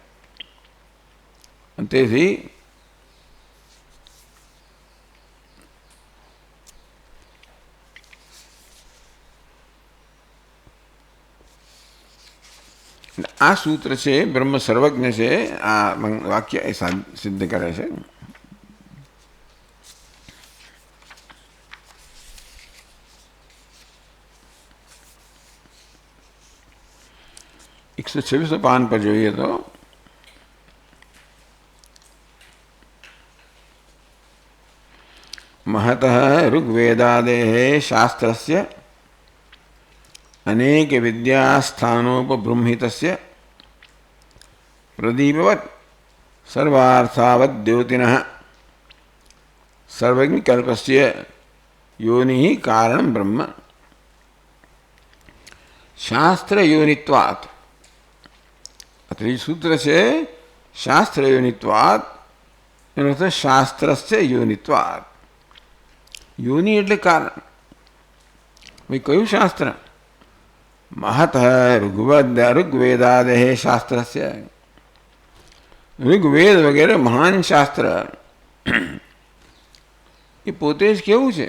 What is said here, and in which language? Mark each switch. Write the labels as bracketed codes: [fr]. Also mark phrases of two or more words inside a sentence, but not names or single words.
[gu] તેથી આ સૂત્ર છે બ્રહ્મ સર્વજ્ઞ છે, આ વાક્ય એ સિદ્ધ કરે છે. એકસો 26 પાન પર જોઈએ તો [sa] महत ऋग्वेदादे शास्त्रस्य अनेक विद्यास्थानोपबृंहितस्य प्रदीपवत् सर्वार्थावद्योतिनः सर्वज्ञकल्पस्य योनिः कारणं ब्रह्म. शास्त्र योनित्वात्, अत्र सूत्र से शास्त्र योनित्वात् [gu] એનો અર્થ [sa] શાસ્ત્રસ્ય યોનિત્વાत्. [gu] યોનિ એટલે કારણ. ભાઈ કયું શાસ્ત્ર? [sa] મહત ઋગ્વેદાદે શાસ્ત્રસ્ય, [gu] ઋગ્વેદ વગેરે મહાન શાસ્ત્ર એ પોતે જ કેવું છે?